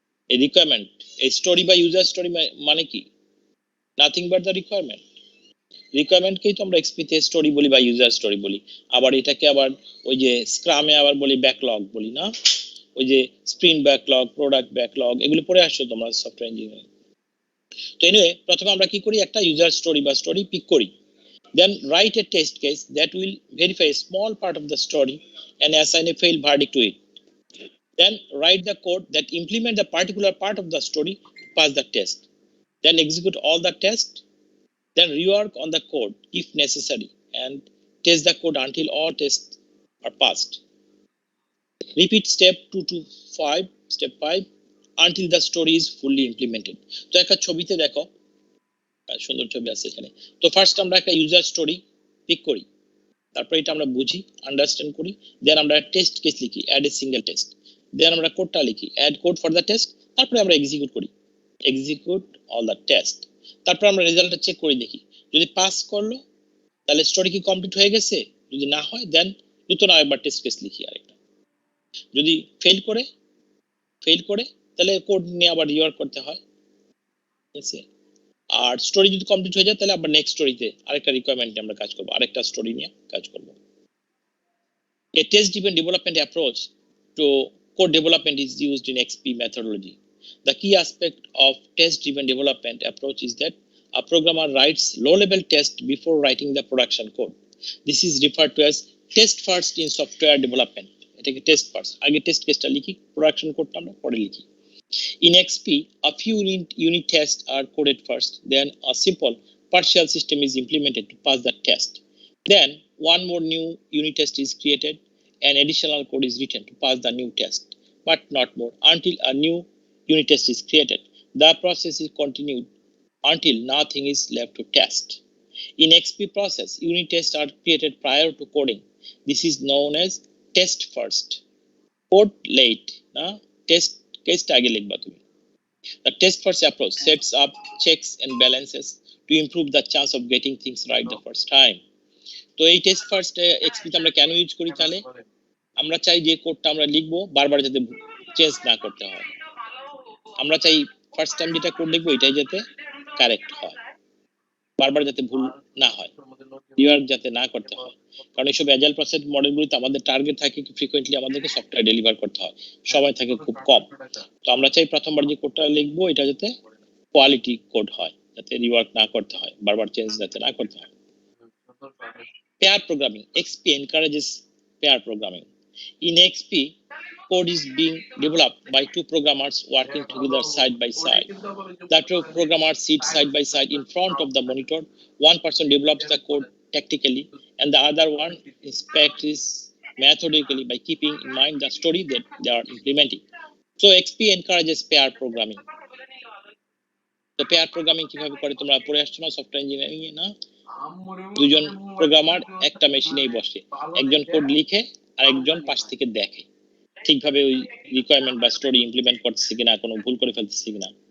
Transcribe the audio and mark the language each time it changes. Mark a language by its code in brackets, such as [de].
[bn] এই রিকোয়ারমেন্ট, এই স্টোরি বা ইউজার স্টোরি মানে কি? [en] Nothing but the requirement. [bn] রিকোয়ারমেন্টকেই তো আমরা এক্সপিতে স্টোরি বলি বা ইউজার স্টোরি বলি। আবার এটাকে আবার ওই যে স্ক্রামে আবার বলি ব্যাকলগ বলি না? ওই যে স্প্রিন্ট ব্যাকলগ, প্রোডাক্ট ব্যাকলগ, এগুলো পড়ে আসছো তোমরা সফটওয়্যার ইঞ্জিনিয়ারিং। তো এনিওয়ে, প্রথমে আমরা কি করি? একটা ইউজার স্টোরি বা স্টোরি পিক করি। [en] Then write a test case that will verify a small part of the story and assign a failed verdict to it. Then write the code that implement the particular part of the story to pass the test. Then execute all the tests. Then rework on the code if necessary and test the code until all tests are passed. Repeat step 2 to 5, step 5 until the story is fully implemented. [bn] তো একটা ছবিতে দেখো, সুন্দর ছবি আছে এখানে। তো first আমরা একটা ইউজার স্টোরি পিক করি, তারপর এটা আমরা বুঝি, আন্ডারস্ট্যান্ড করি, দেন আমরা টেস্ট কেস লিখি, [en] add a single test, [bn] দেন আমরা কোডটা লিখি, [en] add code for the test, [bn] তারপরে আমরা এক্সিকিউট করি, [en] execute all the test, [bn] তারপর আমরা রেজাল্টটা চেক করে দেখি। যদি পাস করলো তাহলে স্টোরি কি কমপ্লিট হয়ে গেছে, যদি না হয় দেন নতুন আরেকবার টেস্ট কেস লিখি আরেকটা। যদি ফেল করে তাহলে কোড নিয়ে আবার রিওয়ার্ক করতে হয়, ঠিক আছে? আর স্টোরি যদি কমপ্লিট হয়ে যায় তাহলে আবার নেক্সট স্টোরিতে আরেকটা রিকোয়ারমেন্টে আমরা কাজ করব, আরেকটা স্টোরি নিয়ে কাজ করব। [en] A test-driven development approach to code development is used in XP methodology. The key aspect of test-driven development approach is that a programmer writes low-level tests before writing the production code. This is referred to as test first in software development. [bn] এটাকে test first, আগে test কেসটা লিখি, production কোডটা আমরা পরে লিখি। [en] In XP, a few unit tests are coded first, then a simple partial system is implemented to pass the test. Then one more new unit test is created and additional code is written to pass the new test, but not more, until a new unit test is created. The process is continued until nothing is left to test. In XP process, unit tests are created prior to coding. This is known as test first. Code late, [bn] test কেসটা আগে লিখবা তুমি। [en] The test first approach sets up checks and balances to improve the chance of getting things right the first time. [bn] তো এই test first এক্সপিতে আমরা কেন use করি? তাহলে আমরা চাই যে কোডটা আমরা লিখবো বারবার যাতে চেঞ্জ না করতে হয়। আমরা চাই ফার্স্ট টাইম যেটা কোড লিখবো এটাই যাতে কারেক্ট হয়, বারবার যাতে ভুল না হয়, রিওয়ার্ক যাতে না করতে হয়। কারণ এইসব অ্যাজাইল প্রসেস মডেলগুলিতে আমাদের টার্গেট থাকে কি ফ্রিকোয়েন্টলি আমাদেরকে সফটওয়্যার ডেলিভার করতে হয়, সময় থাকে খুব কম। তো আমরা চাই প্রথমবার যে কোডটা লিখবো এটা যাতে কোয়ালিটি কোড হয়, যাতে রিওয়ার্ক না করতে হয়, বারবার চেঞ্জ যাতে না করতে হয়। [en] Pair programming. XP encourages pair programming. In XP, code is being developed by two programmers working together side by side. The two programmers sit side by side in front of the monitor. One person develops the code tactically and the other one inspects it methodically by keeping in mind the story that they are implementing. So XP encourages pair programming. [bn] তো pair programming কিভাবে করে তোমরা পড়ে আসছো না software engineering এ? না, দুজন programmer একটা মেশিনেই বসে, একজন কোড লিখে আর একজন পাশ থেকে দেখে ঠিকভাবে ওই রিকোয়ারমেন্ট বা স্টোরি ইমপ্লিমেন্ট করতেছে কিনা, কোনো ভুল করে ফেলতেছে কিনা।